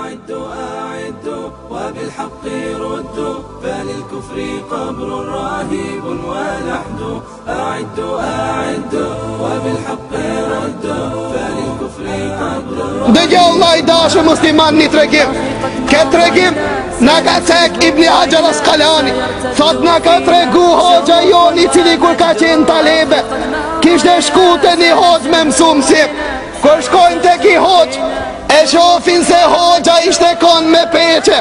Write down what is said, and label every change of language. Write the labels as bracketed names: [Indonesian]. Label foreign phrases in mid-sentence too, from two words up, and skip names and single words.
[Arabic] أعدوا وبالحق ردوا فللكفر قبر رهيب ولحد. أعدوا وبالحق ردوا فللكفر قبر رهيب. [Albanian] Dëgjoj vllai dashur musliman një tregim. Këtë tregim na ka cek Ibni Hajar Asqalani. Thot na ka tregu hoxha joni I cili kur ka qenë talebe kishte shku te një hoxh me mësu mësim. Kur shkojnë tek I hoxh e shofin se hoxha ishte kon me peqe.